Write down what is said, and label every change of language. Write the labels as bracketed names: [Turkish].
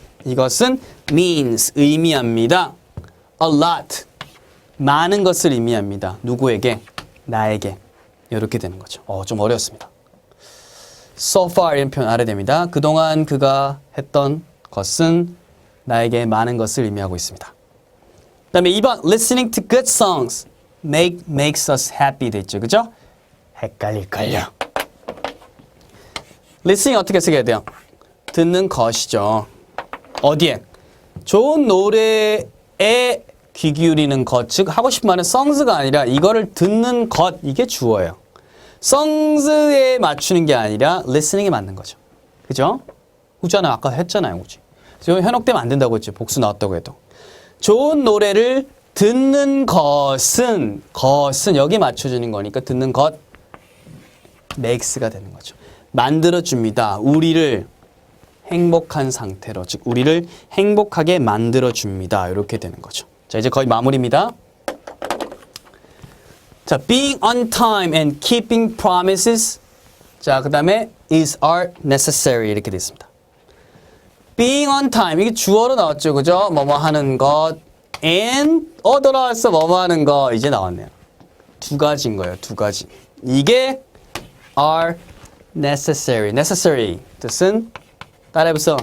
[Korean] 이것은 [English] means [Korean] 의미합니다. [English] a lot [Korean] 많은 것을 의미합니다. 누구에게? 나에게. 이렇게 되는 거죠. 좀 어려웠습니다. [English] So far [Korean] 이런 표현 알아야 됩니다. 그동안 그가 했던 것은 나에게 많은 것을 의미하고 있습니다. 그 다음에 2번 [English] Listening to good songs makes us happy [Korean] 돼 있죠. 그죠? 헷갈릴걸요. Listening 어떻게 쓰게 돼요? 듣는 것이죠. 어디에? 좋은 노래에 귀 기울이는 것, 즉 하고 싶은 말은 songs가 아니라 이거를 듣는 것, 이게 주어예요. songs에 맞추는 게 아니라 listening에 맞는 거죠. 그죠? 그잖아요. 아까 했잖아요. 그치? 지금 현혹되면 안 된다고 했지. 복수 나왔다고 해도. 좋은 노래를 듣는 것은 여기 맞춰주는 거니까 듣는 것 makes가 되는 거죠. 만들어줍니다. 우리를 행복한 상태로, 즉 우리를 행복하게 만들어줍니다. 이렇게 되는 거죠. 자, 이제 거의 마무리입니다. [English] 자, being on time and keeping promises. [Korean] 자, 그 다음에 [English] is are necessary [Korean] 이렇게 되어 있습니다. [English] being on time [Korean] 이게 주어로 나왔죠, 그죠? 뭐뭐 하는 것 and 돌아왔어 뭐뭐 하는 거 이제 나왔네요. 두 가지인 거예요, 두 가지. 이게 are necessary. necessary 뜻은 따라해보세요.